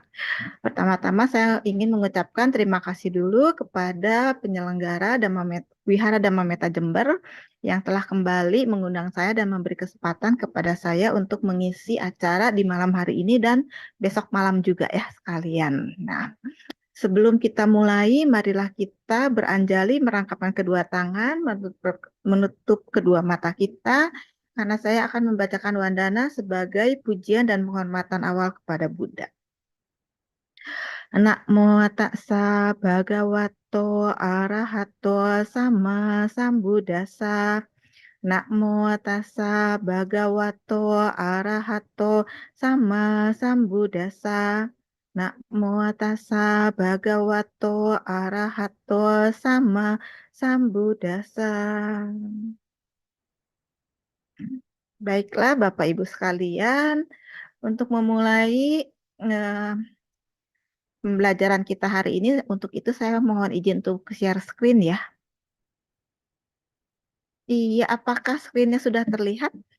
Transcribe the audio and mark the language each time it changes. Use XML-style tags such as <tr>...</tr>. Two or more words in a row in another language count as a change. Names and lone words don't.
<id>Pertama-tama saya ingin mengucapkan terima kasih dulu kepada penyelenggara Wihara Dhamma Meta Jember yang telah kembali mengundang saya dan memberi kesempatan kepada saya untuk mengisi acara di malam hari ini dan besok malam juga ya sekalian. Nah, sebelum kita mulai, marilah kita beranjali merangkapkan kedua tangan, menutup kedua mata kita, karena saya akan membacakan wandana sebagai pujian dan penghormatan awal kepada Buddha.</id> <pi>Namo tassa bhagavato arahato sama sambuddhassa. Namo tassa bhagavato arahato sama sambuddhassa. Namo tassa bhagavato arahato sama sambuddhassa.</pi> <id>Baiklah Bapak Ibu sekalian, untuk memulai pembelajaran kita hari ini, untuk itu saya mohon izin untuk</id> <en>share screen</en> <id>ya. Iya, apakah screen-nya sudah terlihat?</id>